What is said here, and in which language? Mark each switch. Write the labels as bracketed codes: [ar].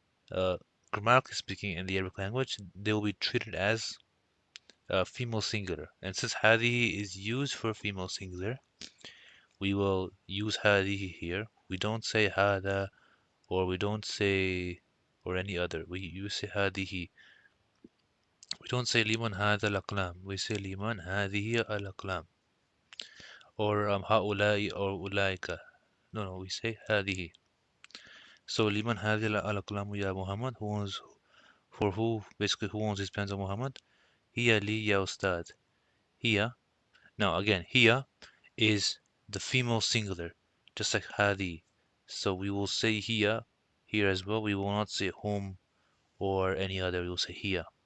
[en] Uh, Grammatically speaking, in the Arabic language, they will be treated as female singular. And since هذه is used for female singular, we will use هذه here. We don't say هذا, or we don't say, or any other. We use say هذه. We don't say [ar] لمن هذا الأقلام. [en] We say [ar] لمن هذه الأقلام. [en] Or هؤلاء or أولئك. No, we say هذه. [ar] So لمن هذه الأقلام يا Muhammad? [en] Who owns, for who, basically who owns these pens of Muhammad? [ar] هي لي يا أستاذ. هي. [en] Now again, هي is the female singular, just like هذه. So we will say هي here as well. We will not say whom or any other. We will say هي.